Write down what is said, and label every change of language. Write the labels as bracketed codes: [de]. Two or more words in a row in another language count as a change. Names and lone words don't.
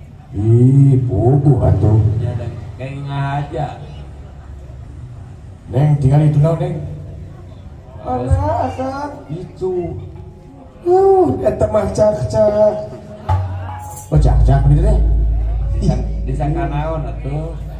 [su] Ih, puguh atuh. [id] Ya, dan kayak ngahaja. [su] Neng, tinggal itu naon, Neng? Mana, Akang? Itu. Uh, eta mah cak-cak. Oh, cak-cak gitu teh? Di sakanaon atuh?